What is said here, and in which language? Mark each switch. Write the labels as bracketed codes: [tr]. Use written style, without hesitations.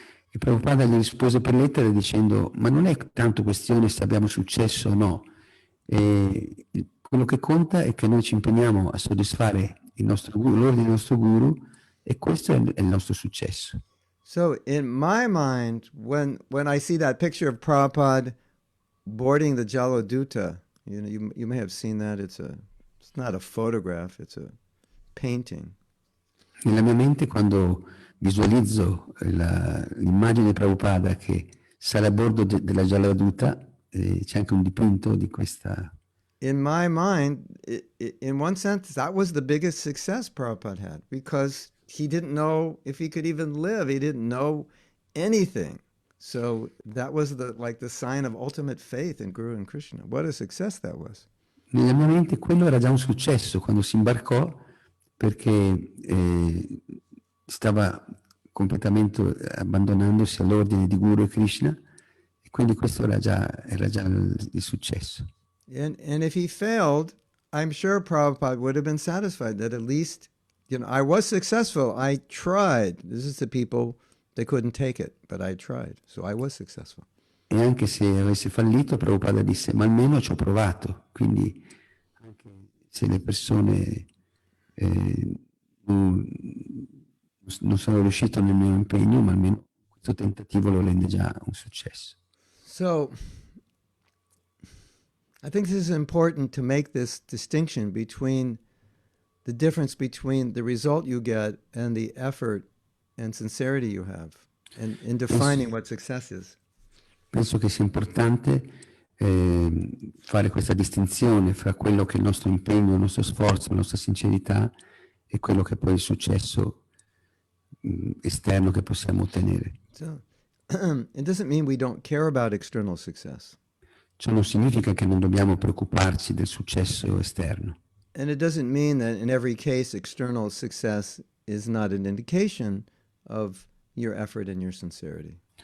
[it] E Prabhupada gli rispose per lettera dicendo, ma non è tanto questione se abbiamo successo o no. Quello che conta è che noi ci impegniamo a soddisfare l'ordine del nostro guru e questo è il nostro successo. [en] So in my mind, when I see that picture of Prabhupada boarding the Jaladuta, you may have seen that. It's not a photograph, it's a painting. [it] Nella mia mente quando visualizzo l'immagine di Prabhupada che sale a bordo della Jaladuta, c'è anche un dipinto di questa. [en] In my mind, in one sense, that was the biggest success Prabhupada had because he didn't know if he could even live. He didn't know anything. So that was the sign of ultimate faith in Guru and Krishna. What a success that was. [it] Nella mia mente quello era già un successo quando si imbarcò perché stava completamente abbandonandosi all'ordine di Guru e Krishna e quindi questo era già il successo. [en] And if he failed, I'm sure Prabhupada would have been satisfied that at least, I was successful. I tried. This is the people, they couldn't take it, but I tried. So I was successful. [it] E anche se avesse fallito, Prabhupada disse, ma almeno ci ho provato. Quindi anche se le persone non, non sono riuscito nel mio impegno, ma almeno questo tentativo lo rende già un successo. [en] So I think this is important to make this distinction between the difference between the result you get and the effort and sincerity you have in defining what success is. [it] Penso che sia importante fare questa distinzione fra quello che è il nostro impegno, il nostro sforzo, la nostra sincerità e quello che è poi il successo esterno che possiamo ottenere. [en] So it doesn't mean we don't care about external success. [it] Ciò non significa che non dobbiamo preoccuparci del successo esterno. [en] And it doesn't mean that in every case external success is not an indication of your effort and your sincerity.